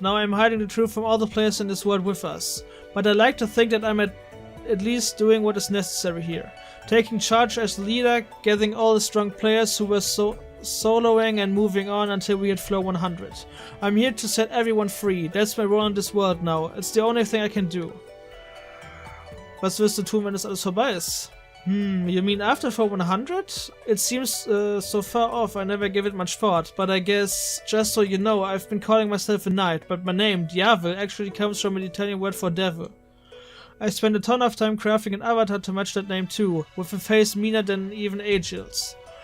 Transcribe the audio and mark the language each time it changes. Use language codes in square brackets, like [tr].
[en] Now I'm hiding the truth from all the players in this world with us. But I like to think that I'm at least doing what is necessary here. Taking charge as leader, gathering all the strong players who were soloing and moving on until we hit floor 100. I'm here to set everyone free. That's my role in this world now. It's the only thing I can do. [de] Was wirst du tun, wenn das alles vorbei ist? [en] You mean after floor 100? It seems so far off, I never gave it much thought, but I guess, just so you know, I've been calling myself a knight, but my name, Diavel, actually comes from an Italian word for devil. I spent a ton of time crafting an avatar to match that name too, with a face meaner than even Agil's.